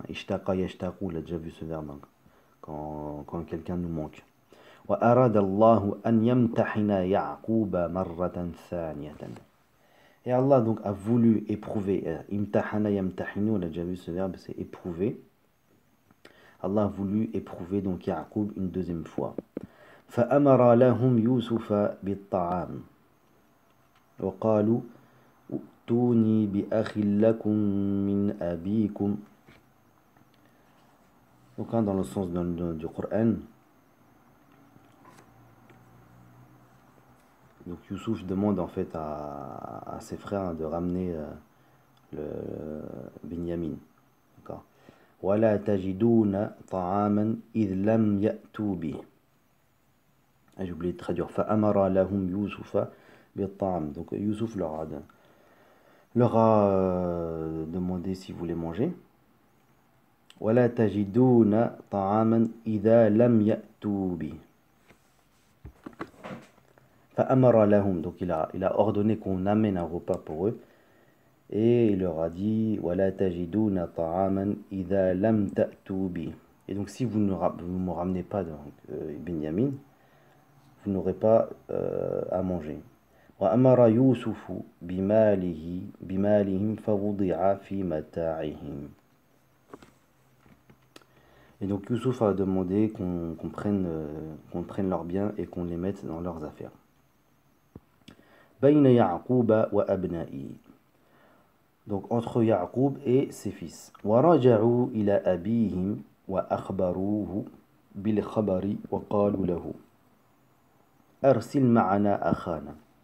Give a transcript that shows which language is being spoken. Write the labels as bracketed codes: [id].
[fr] Ishtaqa yashtaqu, on a déjà vu ce verbe quand quelqu'un nous manque. [ar] وأراد الله أن يمتحن يعقوب مرة ثانية. [fr] Et Allah donc a voulu éprouver. Imtahana yamtahinu, on a déjà vu ce verbe, c'est éprouver. Allah a voulu éprouver donc Ya'qub une deuxième fois. [ar] فأمر لهم يوسف بالطعام وقالوا ائتوني بأخ لكم من أبيكم. [fr] Donc dans le sens du Coran, donc Youssouf demande en fait à ses frères de ramener le Binyamin. D'accord. [ar] ولا تجدون طعاما إذ لم يأتوا به. [fr] J'ai oublié de traduire. [ar] فأمر لهم يوسف بالطعام. [fr] Donc Youssouf leur a demandé s'ils voulaient manger. [ar] ولا تجدون طعاما إذا لم يأتوا به. فأمر لهم. [fr] Donc il a ordonné qu'on amène un repas pour eux. Et il leur a dit [ar] ولا تجدون طعاما إذا لم تأتوا به. [fr] Et donc si vous ne me ramenez pas Binyamin, vous n'aurez pas à manger. [ar] وأمر يوسف بمالهم فوضع في متاعهم. [fr] Et donc Youssouf a demandé qu'on prenne leurs biens et qu'on les mette dans leurs affaires. [ar] بين يعقوب وأبنائه. [fr] Donc entre Ya'qub et ses fils. [ar] وَرَجَعُوا إِلَى أَبِيهِمْ وَأَخْبَرُوهُ بِالْخَبَرِ وَقَالُوا لَهُ أَرْسِلْ مَعَنَا أَخَانَا.